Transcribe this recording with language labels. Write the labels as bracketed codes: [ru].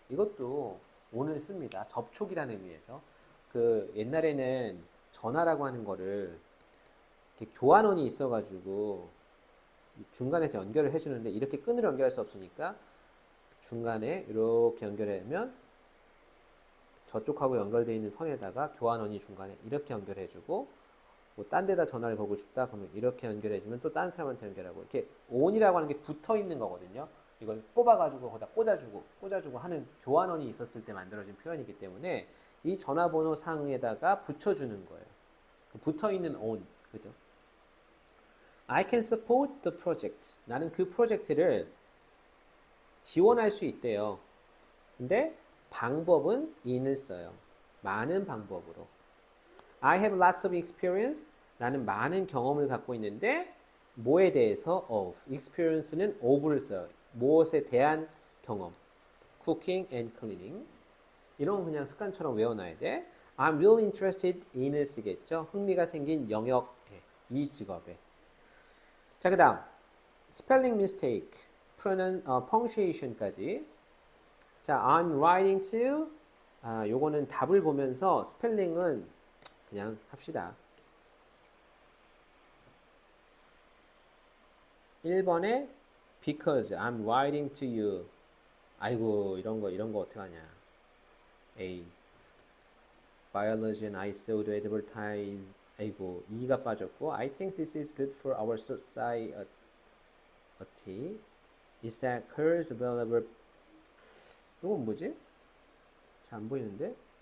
[ko] 이것도 on을 씁니다. 접촉이라는 의미에서. 그 옛날에는 전화라고 하는 거를 이렇게 교환원이 있어가지고 중간에서 연결을 해주는데 이렇게 끈으로 연결할 수 없으니까 중간에 이렇게 연결하면 저쪽하고 연결되어 있는 선에다가 교환원이 중간에 이렇게 연결해주고 뭐 딴 데다 전화를 걸고 싶다 그러면 이렇게 연결해주면 또 딴 사람한테 연결하고 이렇게 on이라고 하는 게 붙어 있는 거거든요. 이걸 뽑아가지고 거기다 꽂아주고 하는 교환원이 있었을 때 만들어진 표현이기 때문에 이 전화번호 상에다가 붙여주는 거예요. 그 붙어 있는 on, 그죠? [en] I can support the project. [ko] 나는 그 프로젝트를 지원할 수 있대요. 근데 방법은 in을 써요. 많은 방법으로. [en] I have lots of experience. [ko] 나는 많은 경험을 갖고 있는데 뭐에 대해서 of. experience는 of를 써요. 무엇에 대한 경험. [en] cooking and cleaning. [ko] 이런 건 그냥 습관처럼 외워놔야 돼. [en] I'm really interested in을 쓰겠죠. [ko] 흥미가 생긴 영역에, 이 직업에. 자, 그 다음 spelling mistake, punctuation까지. [en] 자, I'm writing to. [ko] 요거는 답을 보면서 스펠링은 그냥 합시다. [en] 1번에 because I'm writing to you. [ko] 아이고, 이런 거 어떻게 하냐. [en] A. Biology and I saw the [ko] 아이고, E가 빠졌고 [en] I think this is good for our society. Is that cars available? [ko] 이건 뭐지? 잘 안 보이는데?